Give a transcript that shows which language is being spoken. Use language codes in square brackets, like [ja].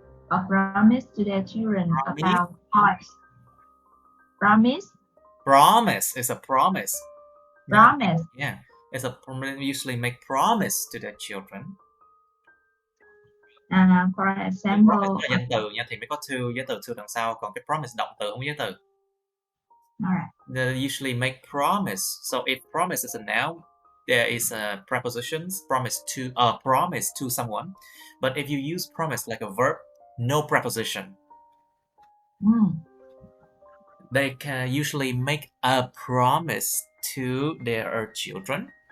[en] A promise to their children Promise? about toys. Promise. Promise is a promise. Promise. Yeah, it's a usually make promise to their children. For Promise example, [vi] là danh từ nha, thì mới có to với từ to đằng sau, còn cái promise động từ không có với từ. [en] alright. They usually make promise. So if promise is a noun, there is a prepositions promise to someone. But if you use promise like a verb, no preposition. They can usually make a promise to their children.